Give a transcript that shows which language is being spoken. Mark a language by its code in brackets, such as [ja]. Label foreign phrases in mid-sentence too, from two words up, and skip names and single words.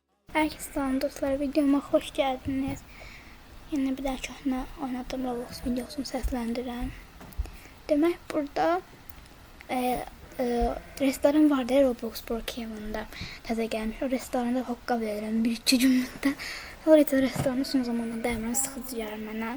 [tr] Herkese selam dostlar, videoma hoş geldiniz. [az] Yine bir daha köhnə oynadığım Roblox videosunu səsləndirəm. Demək, burada restoran vardı Roblox Brookhaven'da. Təzə gəlmiş. O restoranda hokka verirəm bir-iki gün müddət. Sonra isə restoranın son zamanında dəymirəm, sıxıcı gəlir mənə.